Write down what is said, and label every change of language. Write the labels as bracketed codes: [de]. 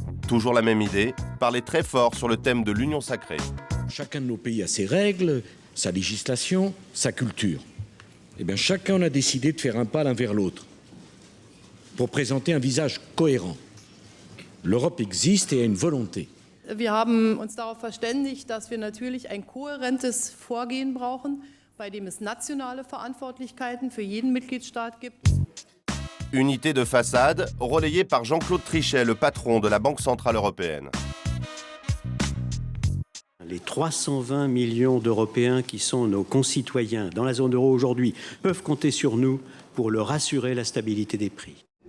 [fr] Toujours la même idée, parler très fort sur le thème de l'union sacrée. Chacun de nos pays a ses règles, sa législation, sa culture. Eh bien, chacun a décidé de faire un pas l'un vers l'autre pour présenter un visage cohérent. L'Europe existe et a une volonté. [de] Wir haben uns darauf verständigt, dass wir natürlich ein kohärentes Vorgehen brauchen, bei dem es nationale Verantwortlichkeiten für jeden Mitgliedstaat gibt. [fr] Unité de façade, relayée par Jean-Claude Trichet, le patron de la Banque centrale européenne. Les 320 millions d'Européens qui sont nos concitoyens dans la zone euro aujourd'hui peuvent compter sur nous pour leur assurer la stabilité des prix.